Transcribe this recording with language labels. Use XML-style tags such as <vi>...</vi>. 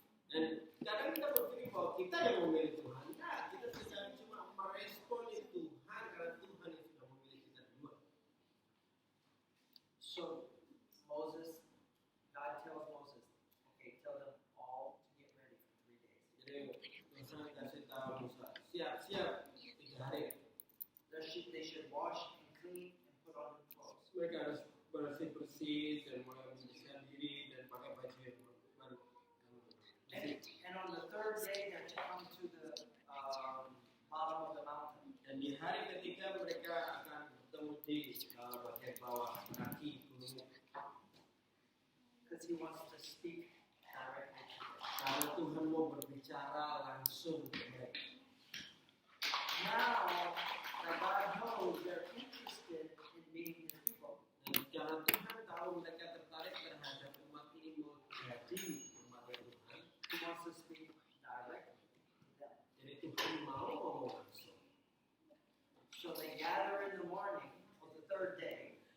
<id>Dan kadang kita berpikir bahwa kita yang memilih Tuhan. Nah, kita sedang cuma merespon Tuhan karena Tuhan yang sudah memilih kita duluan.</id> <en>So Moses, God tells Moses, okay, tell them all to get ready for 3 days.</en> <id>Jadi Tuhan kasih tahu Musa, siap-siap 3 hari.</id> <en>They should wash and clean and put on new clothes.</en> <id>Mereka harus bersih-bersih dan mulai membersihkan diri dan pakai baju yang baru.</id> <en>And on the third day, they're to come to the bottom of the mountain.</en> <id>Dan di hari ketiga mereka akan bertemu di bagian bawah kaki gunung.</id> <en>Because he wants to speak directly to them.</en> <id>Karena Tuhan mau berbicara langsung ke mereka.</id> <en>Now that God knows they're interested in being his people,</en> <id>Dan karena Tuhan tahu mereka tertarik terhadap umat ini mau jadi umat Tuhan.</id> <en>he wants to speak directly to them.</en> <id>Jadi Tuhan mau ngomong langsung.</id> <en>So they gather in the morning on the third day,</en>